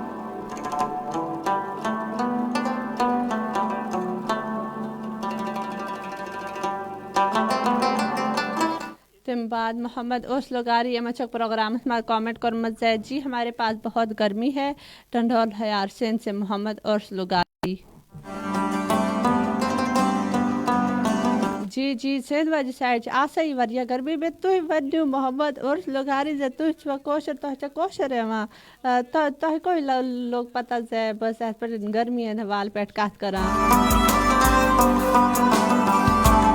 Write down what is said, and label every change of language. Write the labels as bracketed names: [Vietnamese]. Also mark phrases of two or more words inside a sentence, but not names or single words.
[Kashmiri] تمہِ بعد محمد عرس لُکاری یِمو چھُ پروگرامس منٛز کامنٹ کوٚرمُت زِ [Urdu] جی ہمارے پاس بہت گرمی ہے [Kashmiri] ٹنڈول حیار سِنٛد سے محمد عرس لُکاری. جی جی سِنٛد واجہِ سایڈ چھِ آسٲنی واریاہ گرمی بیٚیہِ تُہۍ ؤنِو محمد عرس لُکاری زِ تُہۍ چھِوا کٲشُر تۄہہِ چھا کٲشُر یِوان تۄہہِ کوٚت لوٚگ پتہ زِ بہٕ ٲسٕس یَتھ پٮ۪ٹھ گرمی ہٕنٛدِ حوالہٕ پٮ۪ٹھ کتھ کران.